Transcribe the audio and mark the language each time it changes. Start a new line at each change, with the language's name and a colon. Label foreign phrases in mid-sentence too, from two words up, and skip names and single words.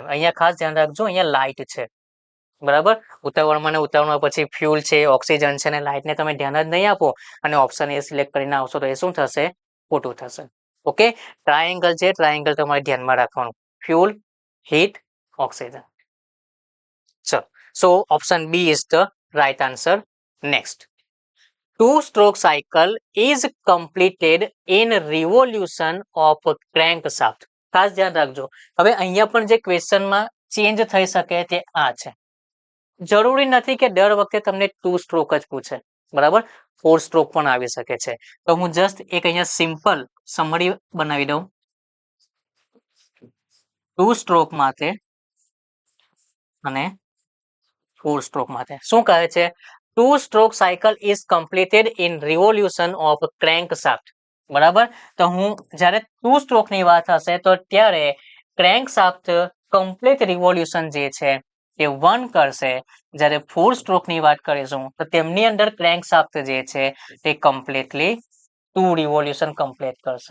Gujarati: અહીંયા ખાસ ધ્યાન રાખજો, અહીંયા લાઇટ છે, બરાબર. ઉતાવળમાં ને ઉતાવળમાં પછી ફ્યુલ છે, ઓક્સિજન છે, અને લાઇટને તમે ધ્યાન જ નહીં આપો અને ઓપ્શન એ સિલેક્ટ કરીને આવશો તો એ શું થશે? ખોટું થશે. ઓકે, ટ્રાયેંગલ છે, ટ્રાયેંગલ તમારે ધ્યાનમાં રાખવાનું.
English: fuel, heat, oxygen. ચલો, so option B is the right answer. નેક્સ્ટ, two-stroke cycle is completed in revolution of crankshaft.
Gujarati: ખાસ ધ્યાન રાખજો. હવે અહીંયા પણ જે ક્વેશ્ચનમાં ચેન્જ થઈ શકે તે આ છે. જરૂરી નથી કે દર વખતે તમને 2 સ્ટ્રોક જ પૂછે, બરાબર. 4 સ્ટ્રોક પણ આવી શકે છે. તો હું જસ્ટ એક અહીંયા
English: simple summary
Gujarati: બનાવી દઉં. 2 સ્ટ્રોક માટે અને 4 સ્ટ્રોક માટે શું કહે છે?
English: two-stroke cycle is completed in revolution of crankshaft,
Gujarati: બરાબર. તો હું જ્યારે 2 સ્ટ્રોક ની વાત હશે તો ત્યારે crankshaft
English: complete revolution
Gujarati: જે છે તે 1 કરશે. જ્યારે 4 સ્ટ્રોક ની વાત કરીશું તો તેમની અંદર crankshaft જે છે તે કમ્પ્લીટલી 2 રિવોલ્યુશન કમ્પ્લીટ કરશે.